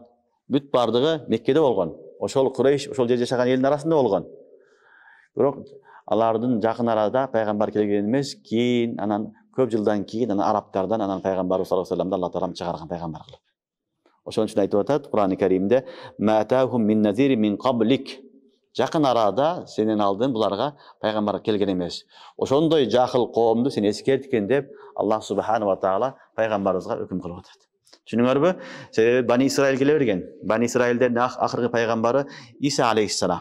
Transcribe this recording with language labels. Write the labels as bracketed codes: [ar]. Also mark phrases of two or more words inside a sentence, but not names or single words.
[ky] Бүт бардыгы Меккеде болгон. Ошол Курейш, ошол жерде жашаган элдин арасында болгон. Бирок алардын жакын арада пайгамбар келген эмес, кийин анан көп жылдан кийин анан арабтардан анан пайгамбар [ar] صلى الله عليه وسلم [ky] Аллах таалам чыгарган пайгамбар кылып. Ошон үчүн айтып атат Кур'ан-ы Каримде: [ar] "ما أتاهم من نذير من قبلك." [ky] Жакын арада сенен алдын буларга пайгамбар келген эмес. Ошондой жахыл коомду сен эскерткен деп Аллах [ar] سبحانه وتعالى [ky] пайгамбарыбызга өкүм кылып атат. Түшүнүңөрбү? Себеби Бани Исраил келе берген. Бани Исраилдин акыркы пайгамбары Иса алейхиссалам.